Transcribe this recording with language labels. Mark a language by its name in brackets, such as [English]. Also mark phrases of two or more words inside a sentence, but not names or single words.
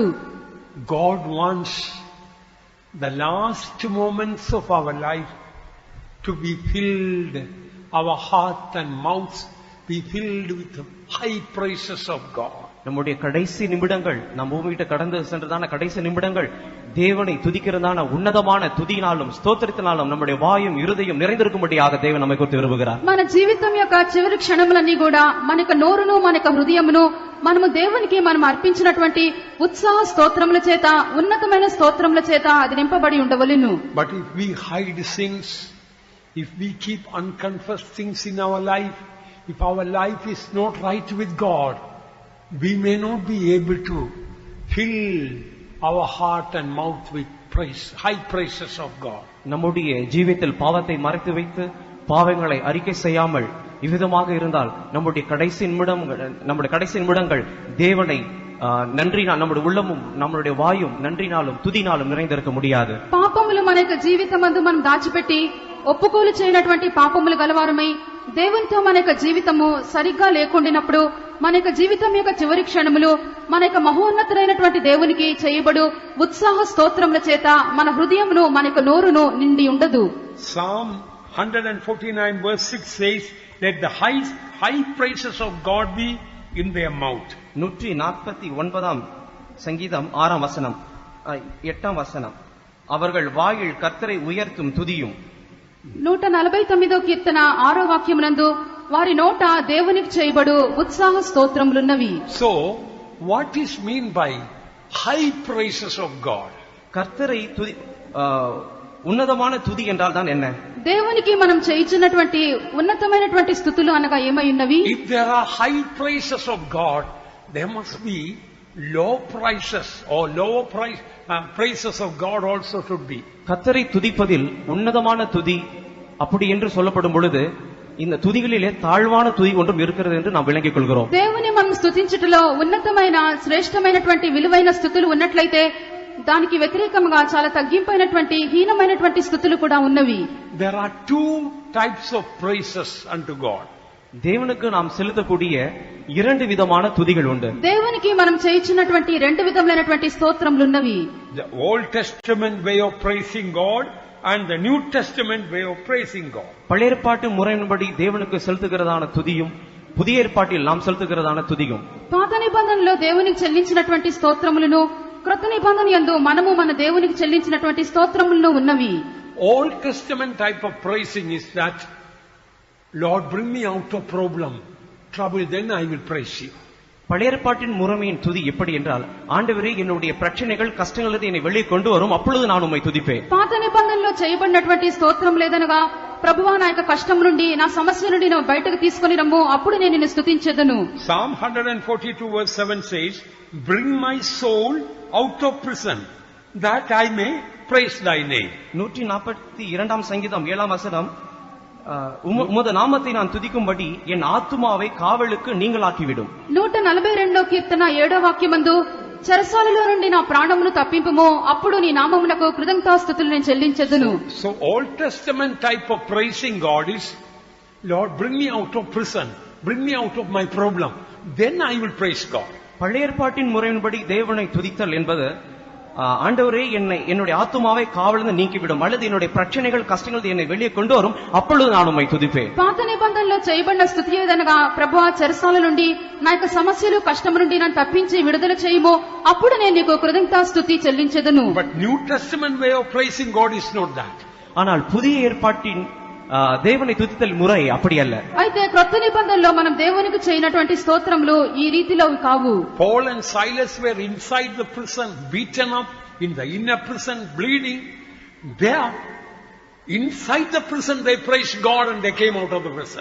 [English] God wants the last moments of our life to be filled, our heart and mouths be filled with the high praises of God. [Tamil] நம்முடைய கடைசி நிமிடங்கள், நாம் பூமியிட்ட கடந்து சென்றதான கடைசி நிமிடங்கள் தேவனை துதிக்கிறதான உன்னதமான துதியினாலும் ஸ்தோத்திரத்தினாலும் நம்முடைய வாயும் இருதயம் நிறைந்திருக்கும்படியாக தேவன் நம்மை குறித்து விரும்புகிறார். [Telugu] మన జీవితం యొక్క చివరి క్షణములన్నీ కూడా మనకు నోరును మనకు హృదయమును మనము దేవునికి మనం అర్పించినటువంటి ఉత్సాహ స్తోత్రముల చేత, ఉన్నతమైన స్తోత్రముల చేత అది నింపబడి ఉండవలెను. [English] But if we hide sins, if we keep unconfessed things in our life, if our life is not right with God, we may not be able to fill our heart and mouth with praise, high praises of God. [Tamil] நம்முடைய ஜீவிதத்தில் பாவத்தை மறைத்து வைத்து பாவங்களை அறிக்கை செய்யாமல் இவ்விதமாக இருந்தால் நம்முடைய கடைசி நிமிடங்கள் தேவனை நன்றினால், நம்முடைய உள்ளமும் நம்முடைய வாயும் நன்றினாலும் துதினாலும் நிறைந்திருக்க முடியாது. [Telugu] పాపములు మన యొక్క జీవితమందు మనం దాచిపెట్టి ఒప్పుకోలు చేయనటువంటి పాపములు గలవారమై దేవునితో మన యొక్క జీవితము సరిగ్గా లేకుండినప్పుడు మన యొక్క జీవితం యొక్క చివరి క్షణములు మన యొక్క మహోన్నతుడైనటువంటి దేవునికి చేయబడు ఉత్సాహ స్తోత్రముల చేత మన హృదయమును మన యొక్క నోరును నిండి ఉండదు. [English] Psalm 149 verse 6 says, let the high praises of God be in their mouth. [Tamil] 149ஆம் சங்கீதம் 6ஆம் வசனம் 8ஆம் வசனம், அவர்கள் வாயில் கர்த்தரை உயர்த்தும் துதியும். [Telugu] 149వ కీర్తన 6వ వాక్యమునందు వారి నోట దేవునికి చేయబడు ఉత్సాహ స్తోత్రములున్నవి. [English] So what is mean by high praises of God? [Tamil] கர்த்தரை துதி, ఉన్నతமான துதி என்றால் தான் என்ன? [Telugu] దేవునికి మనం చేయించినటువంటి ఉన్నతమైనటువంటి స్తుతులు అనగా ఏమై ఉన్నవి? [English] If there are high praises of God, there must be low praises or lower praises of God also should be. [Tamil] கர்த்தரை துதிப்பதில் உன்னதமான துதி அப்படி என்று சொல்லப்படும் பொழுது இந்த துதிகளிலே தாழ்வான துதி ஒன்றும் இருக்கிறது என்று நாம் விளங்கிக் கொள்கிறோம். [Telugu] దేవుని మనం స్తుతించుటలో ఉన్నతమైన శ్రేష్టమైనటువంటి విలువైన స్తుతులు ఉన్నట్లయితే దానికి వ్యతిరేకంగా చాలా తగ్గింపైనటువంటి హీనమైనటువంటి స్తుతులు కూడా ఉన్నవి. [English] There are two types of praises unto God. [Tamil] దేవునికి நாம் செலுத்தக்கூடிய இரண்டு விதமான துதிகள் உண்டு. [Telugu] దేవునికి మనం చేయించినటువంటి రెండు విధములైనటువంటి స్తోత్రములు ఉన్నవి. [English] The Old Testament way of praising God and the New Testament way of praising God. [Tamil] பழைய ஏற்பாட்டு முறையின்படி தேவனுக்கு செலுத்துகிறதான துதியும் புதிய ஏற்பாட்டில் நாம் செலுத்துகிறதான துதியும். [Telugu] పాత నిబంధనలో దేవునికి చెల్లించినటువంటి స్తోత్రములను క్రొత్త నిబంధన యందు మనము మన దేవునికి చెల్లించినటువంటి స్తోత్రములను ఉన్నవి. [English] Old Testament type of praising is that, Lord, bring me out of problem, trouble, then I will praise you. [Tamil] பழைய ஏற்பாட்டின் முறைமையின் துதி எப்படி என்றால், ஆண்டவரே என்னுடைய பிரச்சனைகள் கஷ்டங்களிலிருந்து என்னை வெளியே கொண்டு வரும், அப்பொழுது நான் உம்மை துதிப்பேன். [Telugu] పాత నిబంధనలో చేయబడినటువంటి స్తోత్రం లేదనగా, ప్రభువా నా యొక్క కష్టం నుండి నా సమస్య నుండి నువ్వు బయటకు తీసుకొని రమ్ము, అప్పుడు నేను నిన్ను స్తుతించెదను. [English] Psalm 142 verse 7 says, bring my soul out of prison that I may praise thy name. [Tamil] 142 சங்கீதம் 7 வசனம், உமது நாமத்தை நான் துதிக்கும்படி என் ஆத்துமாவை காவலுக்கு நீங்களாக்கிவிடும். [Telugu] 142 కీర్తన 7వ వాక్యమందు, చెరసాలలో నుండి నా ప్రాణమును తప్పింపుము, అప్పుడు నీ నామమునకు కృతజ్ఞతాస్తుతులు నేను చెల్లించెదను. [English] So Old Testament type of praising God is, Lord, bring me out of prison, bring me out of my problem, then I will praise God. [Tamil] பழைய ஏற்பாட்டின் முறையின்படி தேவனை துதித்தல் என்பது, ஆண்டவரே என்னுடைய ஆத்துமாவை காவலிருந்து நீக்கிவிடும், அல்லது என்னுடைய பிரச்சனைகள் கஷ்டங்கள் என்னை வெளியே கொண்டு வரும், அப்பொழுது நான் உம்மை துதிப்பேன். [Telugu] పాత నిబంధనలో చేయబడిన స్తుతి ఏదనగా, ప్రభువా చెరసాల నుండి నా యొక్క సమస్యలు కష్టం నుండి నన్ను తప్పించి విడుదల చేయము, అప్పుడు నేను నీకు కృతజ్ఞతాస్తుతి చెల్లించెదను. [English] But New Testament way of praising God is not that. [Tamil] ஆனால் புதிய ஏற்பாட்டின் தேவனை துதித்தல் முறை அப்படி அல்ல. [Telugu] అయితే క్రొత్త నిబంధనలో మనం దేవునికి చేయనటువంటి స్తోత్రములు ఈ రీతిలో కావు. [English] Paul and Silas were inside the prison, beaten up in the inner prison, bleeding. There, inside the prison, they praised God and they came out of the prison.